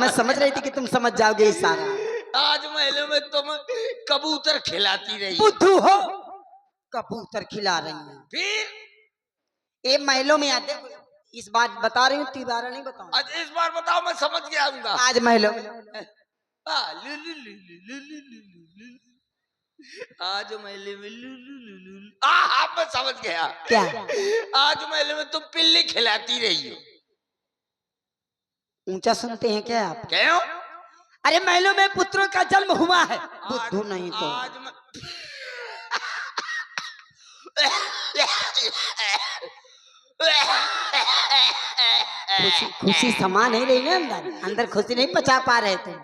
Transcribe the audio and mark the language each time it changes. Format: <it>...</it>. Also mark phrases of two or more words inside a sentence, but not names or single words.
<hi>मैं समझ रही थी कि तुम समझ जाओगे इस सारा। आज महलों में तुम कबूतर खिलाती रही बुद्धू हो, कबूतर खिला रही है। फिर ये महलों में आते, इस बात बता रही हूँ, तिबारा नहीं बताऊँ। आज इस बार बताओ, मैं समझ गया हूँगा। आज महलों में लु, लु, लु, लु, लु, लु, लु, लु, लु। आज मेले में लु, लु, लु, लु, लु। हाँ मैं समझ गया। क्या? आज मेले में तुम पिल्ली खिलाती रही हो। ऊंचा सुनते हैं क्या आप? क्यों? अरे महलों में पुत्रों का जन्म हुआ है, बुद्धू नहीं तो। आज खुशी खुशी समा नहीं रही ना, अंदर अंदर खुशी नहीं पचा पा रहे थे।</hi>